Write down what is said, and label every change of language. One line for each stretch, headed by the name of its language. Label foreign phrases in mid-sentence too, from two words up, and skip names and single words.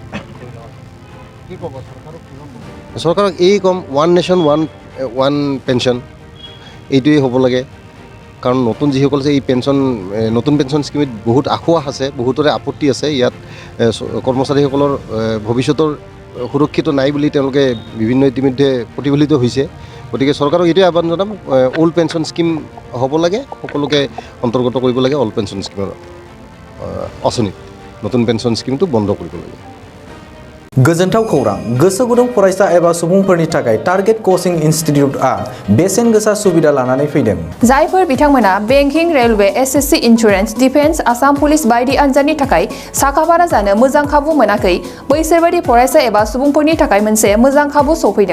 Assamese: চৰকাৰক এই কম
English: one nation one pension
Assamese: এইটোৱেই হ'ব লাগে কাৰণ নতুন যিসকল আছে এই নতুন
English: pension schemeত
Assamese: বহুত আঁসোৱাহ আছে বহুতৰে আপত্তি আছে ইয়াত কৰ্মচাৰীসকলৰ ভৱিষ্যতৰ সুৰক্ষিত নাই বুলি তেওঁলোকে বিভিন্ন ইতিমধ্যে প্ৰতিফলিত হৈছে গতিকে চৰকাৰক এইটোৱে আহ্বান জনাম
English: old pension scheme
Assamese: হ'ব লাগে সকলোকে অন্তৰ্গত কৰিব লাগে
English: old pension schemeৰ
Assamese: আঁচনিত নতুন
English: pension schemeটো
Assamese: বন্ধ কৰিব লাগে
Bodo: गोजोनथाव खौरां गोसो गुदुं फरायसा एबा सुबुंफोरनि थाखाय टारगेट कोचिं इनस्टिट्यूटआ बेसेन गोसा सुबिदा लानानै फैदों जायफोर बिथांमोना
English: banking railway SSC insurance defence
Bodo: आसाम पुलिस बायदि आनजादनि थाखाय साखाफारा जानो मोजां खाबु मोनाखै बैसोर बायदि फरायसा एबा सुबुंफोरनि थाखाय मोनसे मोजां खाबु सफैदों